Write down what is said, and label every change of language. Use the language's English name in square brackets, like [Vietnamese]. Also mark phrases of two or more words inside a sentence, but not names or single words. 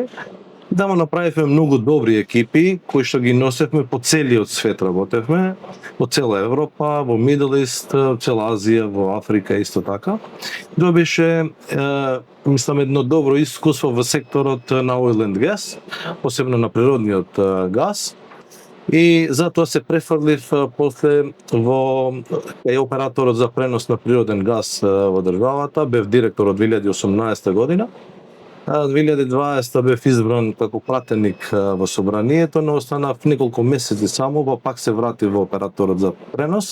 [Macedonian] Тамо направивме многу добри екипи кои што ги носевме по целиот свет, работевме во цела Европа, во Middle East, цела Азија, во Африка исто така. Тоа беше мислам едно добро искуство во секторот на [English] oil and gas, [Macedonian] посебно на природниот газ. И затоа се префрлив после во операторот за пренос на природен газ во државата, бев директор од 2018 година. 2020 бев избран како пратеник во собранието, но останав неколку месеци само, па пак се вратив во операторот за пренос.